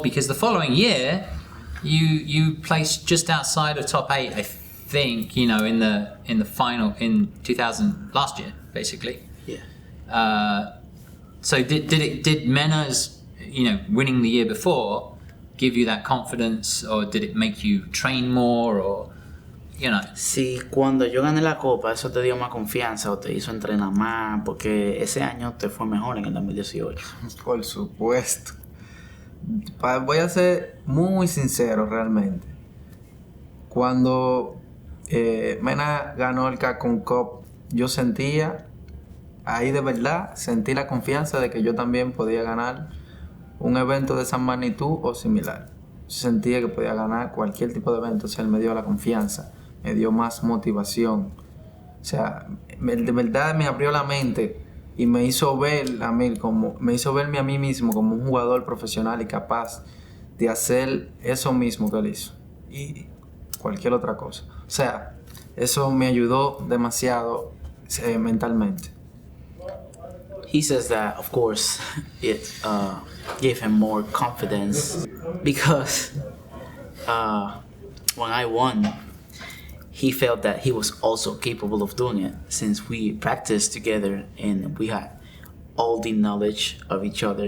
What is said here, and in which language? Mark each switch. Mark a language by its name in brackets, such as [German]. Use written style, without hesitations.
[English] Because the following year, you placed just outside of top 8, I think, in the final in 2000 last year, basically. Yeah. So did Mena's winning the year before give you that confidence, or did it make you train more, or [Spanish] Si cuando yo gané la copa, eso te dio más confianza o te hizo entrenar más, porque ese año te fue mejor en el 2018. Por supuesto. Voy a ser muy sincero realmente. Cuando Mena ganó el Capcom Cup, yo sentía, ahí de verdad, sentí la confianza de que yo también podía ganar un evento de esa magnitud o similar. Yo sentía que podía ganar cualquier tipo de evento, o sea, él me dio la confianza, me dio más motivación. O sea, de verdad me abrió la mente y me hizo verme a mí mismo como un jugador profesional y capaz de hacer eso mismo que él hizo y cualquier otra cosa. O sea, eso me ayudó demasiado mentalmente. [English] He says that, of course, it gave him more confidence because when I won, he felt that he was also capable of doing it since we practiced together and we had all the knowledge of each other.